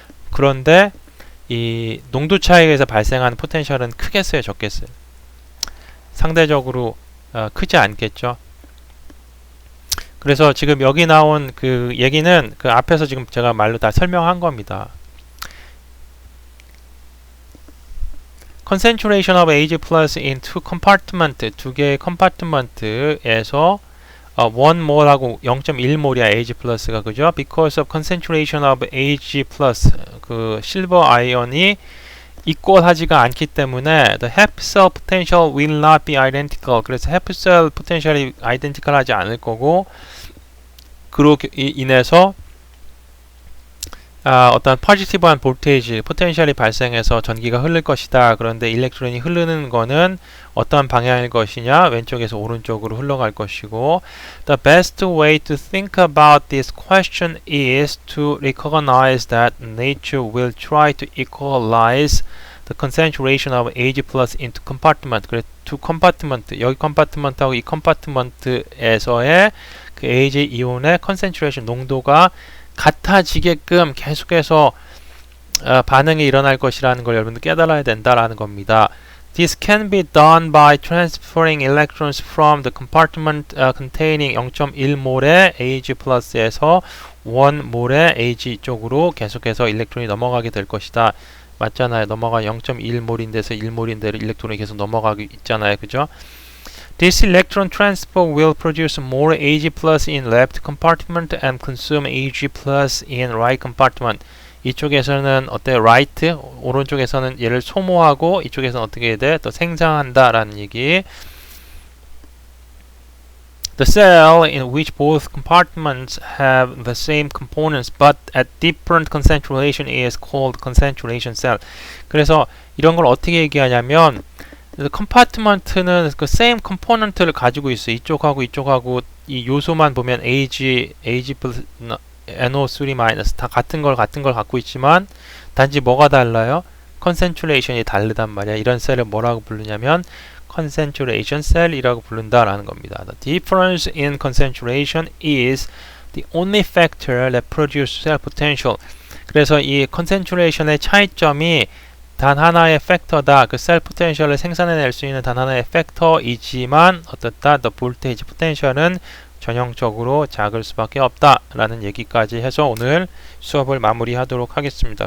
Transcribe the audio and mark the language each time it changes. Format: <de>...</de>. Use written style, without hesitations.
<ko>그런데 이 농도 차이에 의해서 발생하는 포텐셜은 크겠어요, 적겠어요? 상대적으로 크지 않겠죠. 그래서 지금 여기 나온 그 얘기는 그 앞에서 지금 제가 말로 다 설명한 겁니다.</ko> <en>concentration of Ag plus in two compartment,</en> <ko>두 개의 컴파트먼트에서 1몰하고 0.1몰이야 Ag 플러스가, 그죠?</ko> <en>because of concentration of Ag plus,</en> <ko>그 실버 아이언이 이퀄하지가 않기 때문에</ko> <en>the half cell potential will not be identical.</en> <ko>그래서 half cell 포텐셜이 identical 하지 않을 거고, 그로 인해서 어떤 포지티브한 볼테이지, 포텐셜이 발생해서 전기가 흐를 것이다. 그런데 일렉트론이 흐르는 거는 어떤 방향일 것이냐? 왼쪽에서 오른쪽으로 흘러갈 것이고,</ko> <en>the best way to think about this question is to recognize that nature will try to equalize the concentration of Ag plus into compartment.</en> <ko>그래, 두 컴파트먼트, 여기 컴파트먼트하고 이 컴파트먼트에서의 그 Ag 이온의 concentration, 농도가 같아지게끔 계속해서 반응이 일어날 것이라는 걸 여러분들 깨달아야 된다라는 겁니다.</ko> <en>This can be done by transferring electrons from the compartment containing</en> <ko>0.1몰의 Ag 플러스에서 1몰의 Ag 쪽으로 계속해서 일렉트론이 넘어가게 될 것이다. 맞잖아요. 넘어가 0.1몰인데서 1몰인데 일렉트론이 계속 넘어가고 있잖아요. 그죠?</ko> <en>This electron transfer will produce more Ag plus in left compartment and consume Ag plus in right compartment.</en> <ko>이쪽에서는 어때? right, 오른쪽에서는 얘를 소모하고 이쪽에서는 어떻게 돼? 또 생산한다라는 얘기.</ko> <en>The cell in which both compartments have the same components but at different concentration is called concentration cell.</en> <ko>그래서 이런 걸 어떻게 얘기하냐면, 컴파트먼트는 그 same 컴포넌트를 가지고 있어. 이쪽하고 이쪽하고 이 요소만 보면 Ag 플러스 NO3- 다 같은 걸 갖고 있지만 단지 뭐가 달라요? 컨센트레이션이 다르단 말이야. 이런 셀을 뭐라고 부르냐면 concentration cell이라고 부른다라는 겁니다.</ko> <en>The difference in concentration is the only factor that produces cell potential.</en> <ko>그래서 이 concentration의 차이점이 단 하나의 팩터다. 그 셀 포텐셜을 생산해낼 수 있는 단 하나의 팩터이지만 어떻다? The voltage potential은 전형적으로 작을 수밖에 없다라는 얘기까지 해서 오늘 수업을 마무리하도록 하겠습니다.</ko>